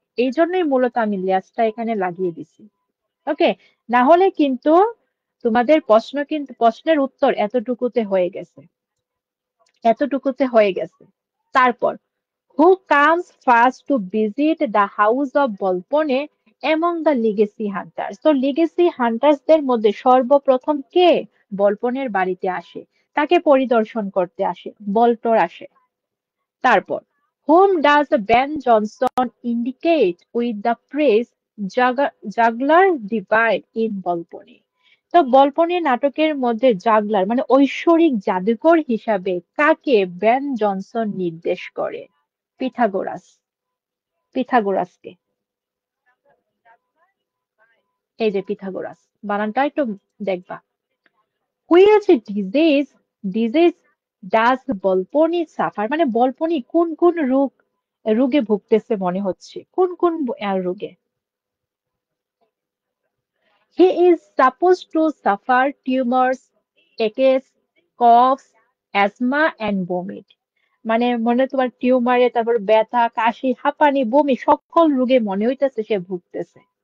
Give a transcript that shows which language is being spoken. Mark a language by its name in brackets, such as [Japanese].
[Bangla] এই জন্যই মূলত আমি লেসটা এখানে লাগিয়ে দিছি। ওকে, না হলে কিন্তু তোমাদের প্রশ্ন কিন্তু প্রশ্নের উত্তর এতটুকুতে হয়ে গেছে, এতটুকুতে হয়ে গেছে। [English] তারপর, who comes first to visit the house of Volpone among the legacy hunters? [Bangla] তো লিগেসি হান্টার্সদের মধ্যে সর্বপ্রথম কে বলপনের বাড়িতে আসে, তাকে পরিদর্শন করতে আসে? বল্টর আসে। [English] তারপর, whom does Ben Jonson indicate with the phrase juggler divide in Volpone? [Bangla] তো বলপনি নাটকের মধ্যে জাগলার মানে ঐশ্বরিক জাদুকর হিসাবে কাকে বেন জনসন নির্দেশ করে? পিথাগোরাস, পিথাগোরাসকে। এই যে পিথাগোরাস, বানানটা একটু দেখবা। [English] Which disease does Volpone suffer? [Bangla] মানে বলপনি কোন কোন রোগে ভুগতেছে মনে হচ্ছে, কোন কোন রোগে? [English] He is supposed to suffer tumors, aches, coughs, asthma and vomit. [Bangla] মানে মনে তোমার টিউমারে, তারপর ব্যথা, কাশি, হাঁপানি, বমি, সকল রোগে মনে হইতেছে সে ভুগতেছে।